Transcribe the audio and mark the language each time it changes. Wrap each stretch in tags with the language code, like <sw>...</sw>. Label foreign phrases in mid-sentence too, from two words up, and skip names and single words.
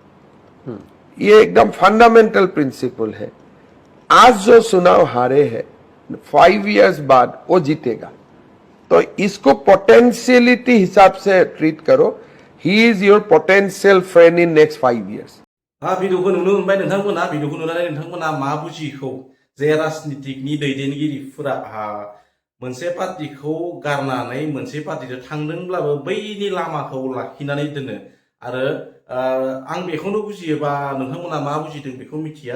<hi>ये एकदम</hi> <en>fundamental principle</en> <hi>है। आज जो चुनाव हारे हैं 5 इयर्स बाद वो जीतेगा। तो इसको पोटेंशियलिटी हिसाब से ट्रीट करो।</hi> <en>He is your potential friend in next 5 years.</en> <brx>भिडिअखौ नुनो मोनबाय नोंथांमोना। भिडिअखौ नुनानै नोंथांमोना मा बुजिखौ जे राजनितिकनि दैदेनगिरिफोरा मोनसे पार्टिखौ गारनानै मोनसे पार्टिजों थांदोंब्लाबो बैनि लामाखौ लाखिनानै दोनो। आरो आं बेखौनो बुजियो बा नोंथांमोना मा बुजिदों बेखौ मिथिया।</brx>